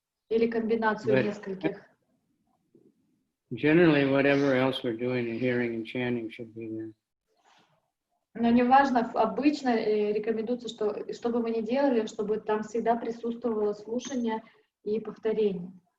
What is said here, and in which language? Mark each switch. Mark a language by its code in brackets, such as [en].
[ru] Или комбинацию нескольких. [en] Generally, whatever else we're doing, the hearing and chanting should be there. [ru] Но неважно, обычно рекомендуется, что бы мы ни делали, чтобы там всегда присутствовало слушание и повторение.